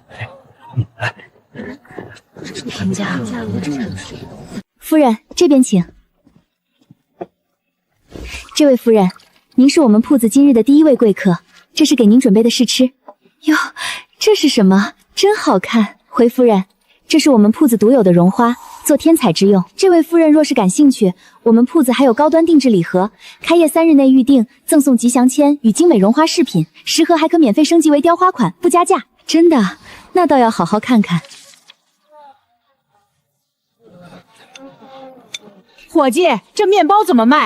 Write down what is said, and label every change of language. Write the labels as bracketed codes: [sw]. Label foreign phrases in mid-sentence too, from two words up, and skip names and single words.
[zh] 來。夫人，這邊請。這位夫人，您是我們鋪子今日的第一位貴客，這是給您準備的試吃。喲，這是什麼？真好看。回夫人，這是我們鋪子獨有的絨花，做添彩之用。這位夫人若是感興趣，我們鋪子還有高端定制禮盒，開業3日內預訂贈送吉祥籤與精美絨花飾品，10盒還可免費升級為雕花款，不加價。真的，那倒要好好看看。伙計，這麵包怎麼賣？